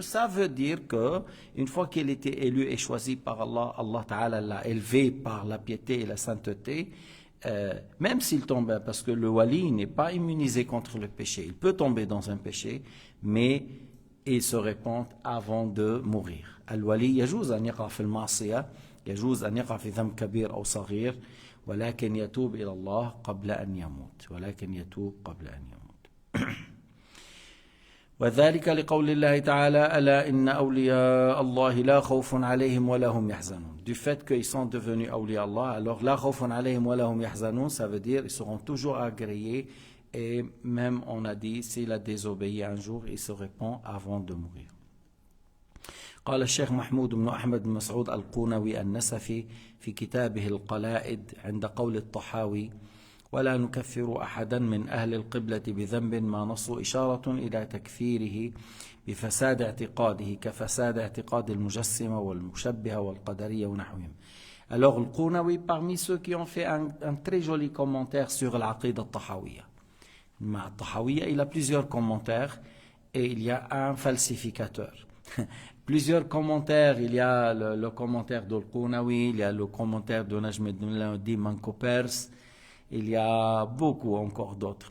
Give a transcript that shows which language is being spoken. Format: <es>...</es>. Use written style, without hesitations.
<fr>Ça veut dire que une fois qu'il était élu et choisi par Allah, Allah Ta'ala l'a élevé par la piété et la sainteté, même s'il tombe, parce que le wali n'est pas immunisé contre le péché, il peut tomber dans un péché, mais il se répand avant de mourir.</fr> <ar>Al-wali يجوز أن يقع في المعصية، يجوز أن يقع في ذنب كبير أو صغير، ولكن يتوب إلى الله قبل أن يموت، ولكن يتوب قبل أن يموت. وذلك لقول الله تعالى ألا إن أولياء الله لا خوف عليهم ولا هم يحزنون.</ar> <fr>Du fait qu'ils sont devenus awliya Allah, alors</fr> <ar>la khawfun alayhim wa lahum yahzanun,</ar> <fr>ça veut dire ils seront toujours agréés, et même on a dit s'il a désobéi un jour, il se répand avant de mourir.</fr> <ar>قال الشيخ محمود بن أحمد بن مسعود القونوي النسفي في كتابه القلائد عند قول الطحاوي ولا نكفر أحدا من أهل القبلة بذنب ما نص إشارة إلى تكفيره بفساد اعتقاده كفساد اعتقاد المجسمة والمشبهة والقدرية ونحوهم.</ar> <fr>Alors le Qounawi, parmi ceux qui ont fait un très joli commentaire sur l'Aqid al-Tahawiyya. Al-Tahawiyya, il a plusieurs commentaires et il y a un falsificateur. Plusieurs commentaires, il y a le commentaire de Al-Qounawi, il y a le commentaire de Najmuddin Manco-Perse, il y a beaucoup encore d'autres.</fr>